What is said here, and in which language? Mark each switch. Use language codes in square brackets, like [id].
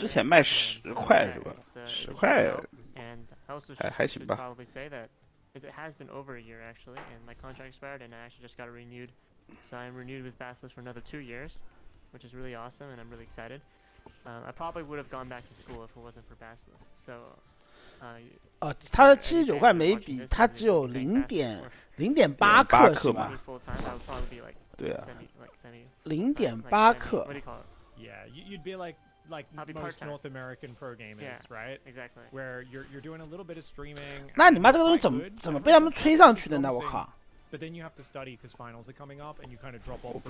[zh] 之前卖10块是吧？10块还行吧。 [en] Probably say that it has been over a year actually, and my contract expired, and I actually just got it renewed. So I'm renewed with Basilisk for another 2 years, which is really awesome, and I'm really excited. I probably would have gone back to school if it wasn't for Basilisk. So. [zh] 它的79块每笔，它只有0.8克是吧？对啊，0.8克。 [en] Yeah, you'd be like most North American pro gamers, right? Exactly. Where you're doing a little bit of streaming. [zh] 那你妈这个东西怎么被他们吹上去的呢？我靠！ [en] But then you have to study because finals are coming up, and you kind of drop off.